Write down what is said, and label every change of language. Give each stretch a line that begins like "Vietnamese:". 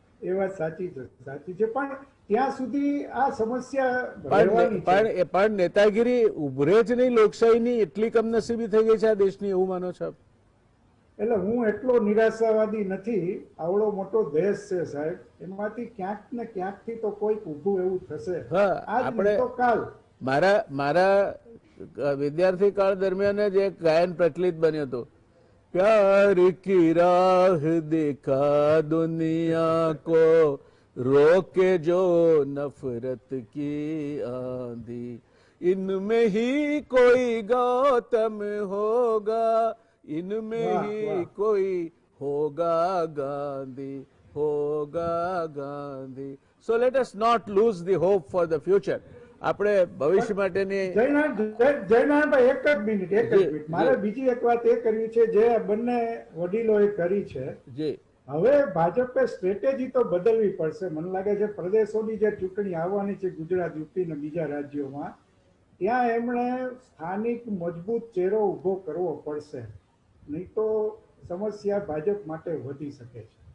Gujarati: એ વાત સાચી છે, સાચી છે. પણ ત્યાં સુધી આ સમસ્યા પણ નેતાગીરી ઉભરે જ નહીં, લોકશાહીની એટલી કમનસીબી થઈ ગઈ છે આ દેશની, એવું માનો છો? એટલે હું એટલો નિરાશાવાદી નથી. આવડો મોટો દેશ છે સાહેબ, એમાંથી ક્યાંક ને ક્યાંક થી તો કોઈક ઊભું એવું થશે. આપણે તો કાલ મારા વિદ્યાર્થી કાળ દરમિયાન જ એક ગાયન પ્રચલિત બન્યું હતું,
Hindi: प्यार की राह दिखा दुनिया को रोके जो नफरत की आंधी इनमें ही कोई गौतम होगा इनमें ही कोई होगा गांधी होगा Gandhi.
English: So let us not lose the hope for the future.
Gujarati: આપણે ભવિષ્ય માટેની જયનારાયણભાઈ એક જ મિનિટ મારે બીજી એક વાત એ કરવી છે જે બંને વડીલોએ કરી છે. જી હવે ભાજપે સ્ટ્રેટેજી તો બદલવી પડશે. મને લાગે છે પ્રદેશોની જે ચૂંટણી આવવાની છે ગુજરાત, યુપી ને બીજા રાજ્યોમાં, ત્યાં એમણે સ્થાનિક મજબૂત ચહેરો ઉભો કરવો પડશે, નહીં તો સમસ્યા ભાજપ માટે વધી શકે છે.